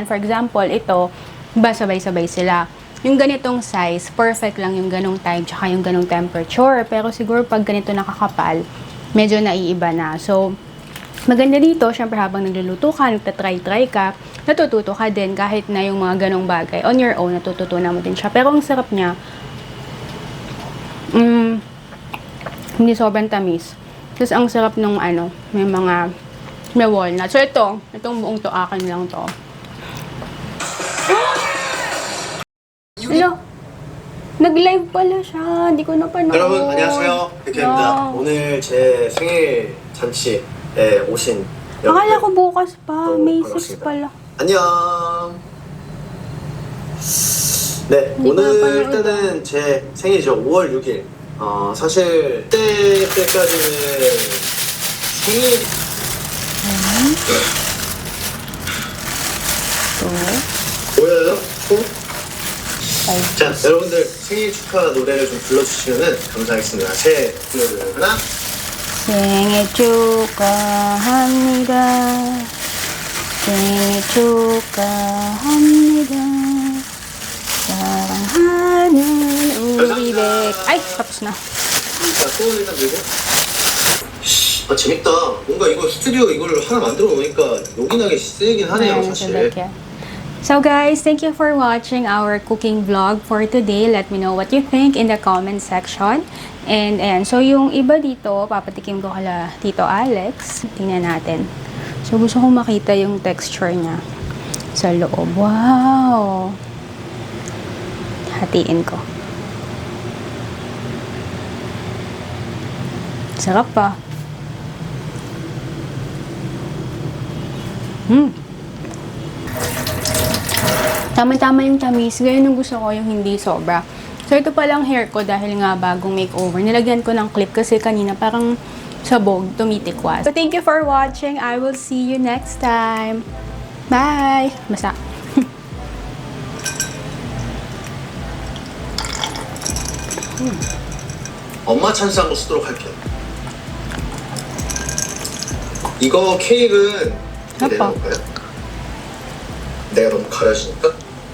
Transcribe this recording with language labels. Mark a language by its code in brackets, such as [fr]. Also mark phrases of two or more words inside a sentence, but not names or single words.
[en] For example, [tl] ito, ba sabay-sabay sila. Yung ganitong size, perfect lang yung ganong time, tsaka yung ganong temperature. Pero siguro pag ganito nakakapal, medyo naiiba na. So, maganda dito, syempre habang nagluluto ka, nagtatry-try ka, natututo ka din kahit na yung mga ganong bagay. [en] On your own, [tl] natututunan mo din siya. Pero ang sarap niya, hindi sobrang tamis. Tapos ang sarap nung may walnut. So itong buong to, akin lang to. Hello? Nag-live pala siya. Hindi ko napanood. [ko] 여러분 안녕하세요. 백현입니다. 오늘 제 생일 잔치에 오신 [tl] Akala ko bukas pa. [ko] 너무 [en] May 6 [ko] 반갑습니다. [tl] pala. [ko] 안녕. 네, 이거 오늘 빨리 일단은 제 생일이죠. 5월 6일. 사실 때까지는 생일 보여요? 자, 여러분들 생일 축하 노래를 좀 불러주시면 감사하겠습니다. 새 노래 하나. 생일 축하합니다. 생일 축하합니다. 사랑하는 우리 백. 아이, [tl] tapos na. [ko] 자, 소원 일단 들고. 재밌다. 뭔가 이거 스튜디오 이거를 하나 만들어 놓으니까 요긴하게 쓰이긴 하네요, [tl] Ayan, [ko] 사실. [tl] sabay ka. [en] So guys, thank you for watching our cooking vlog for today. Let me know what you think in the comment section. [tl] And ayan, so yung iba dito, papatikim ko kala Tito Alex. Tingnan natin. So gusto kong makita yung texture niya sa loob. Wow! Hatiin ko. Sarap pa. Tama-tama yung tamis. Ganyan yung gusto ko, yung hindi sobra. So, ito palang hair ko dahil nga bagong makeover. Nilagyan ko ng clip kasi kanina parang sabog, tumitikwas. [en] So, thank you for watching. I will see you next time. Bye! [tl] Basta. [ko] 엄마 찬스 한번 쓰도록 할게요. 이거 케이크는 내려놓을까요? 내가 너무 가려지니까?